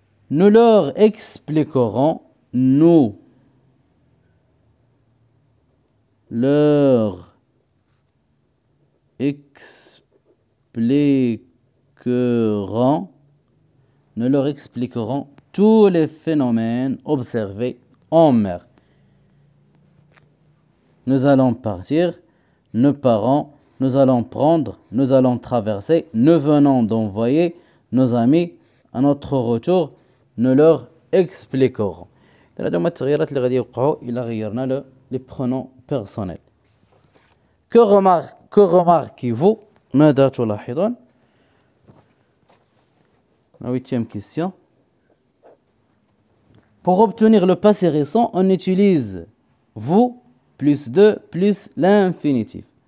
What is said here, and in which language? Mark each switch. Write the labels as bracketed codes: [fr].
[fr] Nous leur expliquerons. Nous leur expliquerons tous les phénomènes observés en mer. Nous allons partir. Nos parents. Nous allons prendre. Nous allons traverser. Nous venons d'envoyer nos amis. À notre retour. Nous leur expliquerons. [ar] هذا هما التغييرات اللي غادي يوقعوا إلا غيرنا [fr] les pronoms personnels. Que remarquez-vous? [ar] ماذا تلاحظون? [fr] La 8e question. Pour obtenir le passé récent, on utilise vous plus de plus l'infinitif.